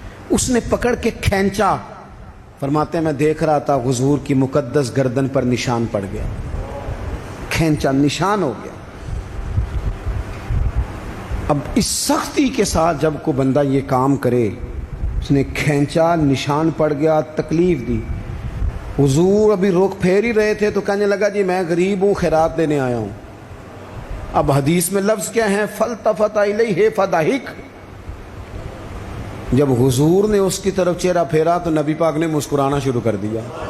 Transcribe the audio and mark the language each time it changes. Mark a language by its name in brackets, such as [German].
[Urdu] اس نے پکڑ کے کھینچا. فرماتے ہیں میں دیکھ رہا تھا حضور کی مقدس گردن پر نشان پڑ گیا, کھینچا, نشان ہو گیا. اب اس سختی کے ساتھ جب کوئی بندہ یہ کام کرے اس نے کھینچا, نشان پڑ گیا, تکلیف دی. حضور ابھی روک پھیر ہی رہے تھے تو کہنے لگا جی میں غریب ہوں, خیرات دینے آیا ہوں. اب حدیث میں لفظ کیا ہیں؟ [Arabic] فَالْتَفَتَ إِلَيْهِ فَضَحِكَ. [Urdu] جب حضور نے اس کی طرف چہرہ پھیرا تو نبی پاک نے مسکرانا شروع کر دیا.